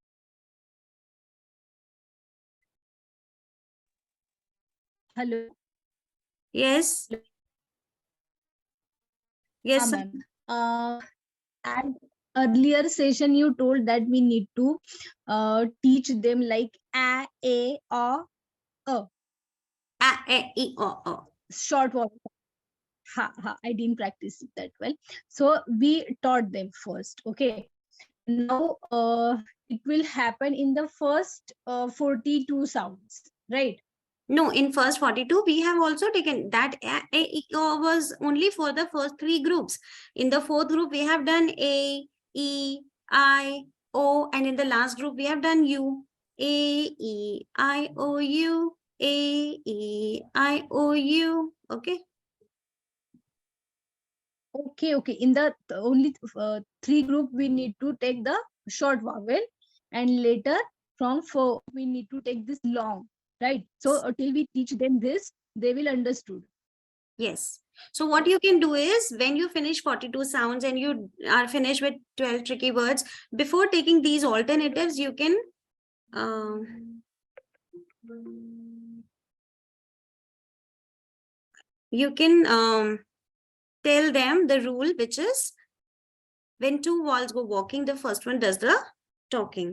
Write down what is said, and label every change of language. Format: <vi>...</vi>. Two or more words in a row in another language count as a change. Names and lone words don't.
<en>Hello. Yes. Yes. Ma'am. At earlier session, you told that we need to teach them like a, o, a. A, E, O. Short word. I didn't practice it that well. So we taught them first. Okay. Now it will happen in the first 42 sounds, right? No, in first 42, we have also taken that A, E, O was only for the first 3 groups. In the 4th group, we have done A, E, I, O, and in the last group, we have done U. A, E, I, O, U, A, E, I, O, U. Okay. Okay, okay. In the only 3 group, we need to take the short vowel, and later from 4 we need to take this long, right? So till we teach them this, they will understood. Yes. So what you can do is when you finish 42 sounds and you are finished with 12 tricky words, before taking these alternatives, you can tell them the rule, which is when 2 vowels go walking, the first one does the talking.</en>